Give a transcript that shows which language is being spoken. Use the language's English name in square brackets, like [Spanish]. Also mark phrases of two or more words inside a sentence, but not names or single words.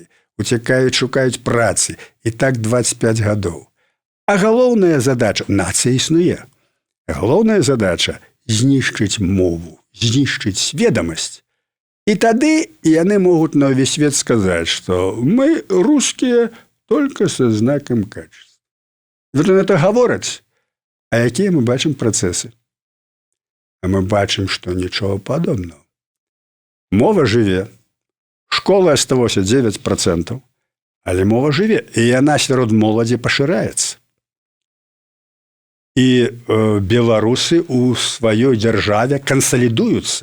[Belarusian] Уцякаюць, шукаюць працы. І так 25 гадоў. А галоўная задача, нацыя існуе. Галоўная задача знішчыць мову, знішчыць сведамасць. І тады яны могуць на ўвесь свет сказаць, што мы рускія [Russian] только со знаком качества. Вот это [Belarusian] гавораць. А якія мы бачым працэсы? А мы бачым, што нічога падобнага. Мова жыве. Школа асталося 9%, але мова жыве. І яна сярод моладзі пашыраецца. І беларусы ў сваёй дзяржаве кансалідуюцца.